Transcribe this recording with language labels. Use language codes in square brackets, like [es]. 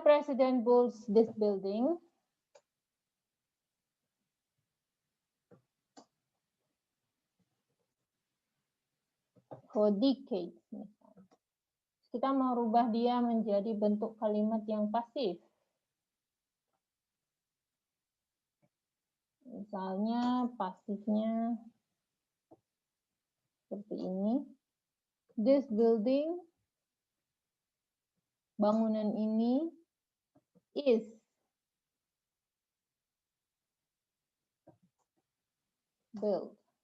[en] President builds this building for decades. [id] Kita mau rubah dia menjadi bentuk kalimat yang pasif. Misalnya pasifnya seperti ini. [en] This building, [id] bangunan ini, [en] is built.